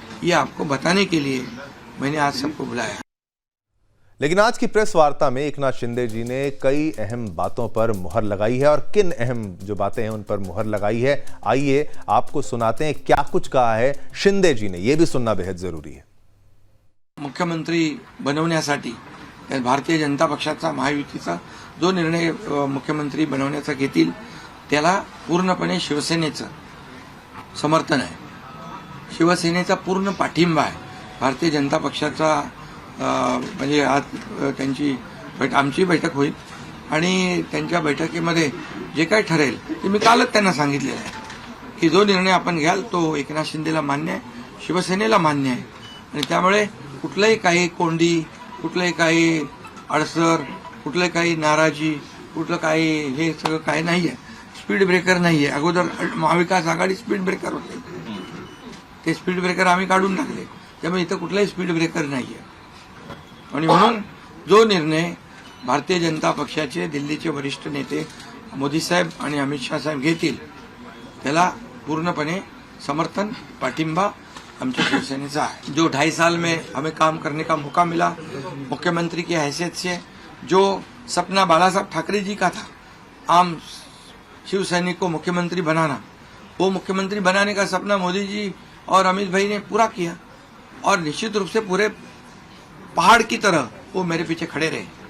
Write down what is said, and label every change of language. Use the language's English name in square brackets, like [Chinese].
[Hindi] ये आपको बताने के लिए मैंने आज सबको बुलाया। लेकिन आज की प्रेस वार्ता में एकनाथ शिंदे जी ने कई अहम बातों पर मुहर लगाई है। और किन अहम जो बातें हैं उन पर मुहर लगाई है, आइए आपको सुनाते हैं क्या कुछ कहा है शिंदे जी ने। यह भी सुनना बेहद जरूरी है। [Marathi] मुख्यमंत्री बनवण्यासाठी भारतीय जनता पक्षाचा, महायुतीचा जो निर्णय मुख्यमंत्री बनवण्याचा घेतील त्याला पूर्णपणे शिवसेनेचं समर्थन आहे, शिवसेनेचा पूर्ण पाठिंबा आहे। भारतीय जनता पक्षाचा म्हणजे आज आमची बैठक होईल आणि त्यांच्या बैठकीमध्ये जे काही ठरेल ते मी कालच त्यांना सांगितलेलं आहे की जो निर्णय आपण घ्याल तो एकनाथ शिंदेला मान्य आहे, शिवसेनेला मान्य आहे। आणि त्यामुळे कुठलंही काही कोंडी, कुठलंही काही अडसर, कुठलं काही नाराजी, कुठलं काही हे सगळं काही नाही आहे। स्पीड ब्रेकर नाही आहे। अगोदर महाविकास आघाडी स्पीड ब्रेकर होते, ते स्पीड ब्रेकर आम्ही काढून टाकले, त्यामुळे इथं कुठलाही स्पीड ब्रेकर नाही आहे। आणि म्हणून जो निर्णय भारतीय जनता पक्षाचे दिल्लीचे वरिष्ठ नेते मोदी साहेब आणि अमित शाह साहेब घेतील त्याला पूर्णपणे समर्थन, पाठिंबा [Hindi] हमसे [Marathi] शिवसेनेचा है। [Hindi] जो 2.5 साल में हमें काम करने का मौका मिला मुख्यमंत्री की हैसियत से, जो सपना बाला साहब ठाकरे जी का था आम शिवसैनिक को मुख्यमंत्री बनाना, वो मुख्यमंत्री बनाने का सपना मोदी जी और अमित भाई ने पूरा किया। और निश्चित रूप से पूरे पहाड़ की तरह वो मेरे पीछे खड़े रहे।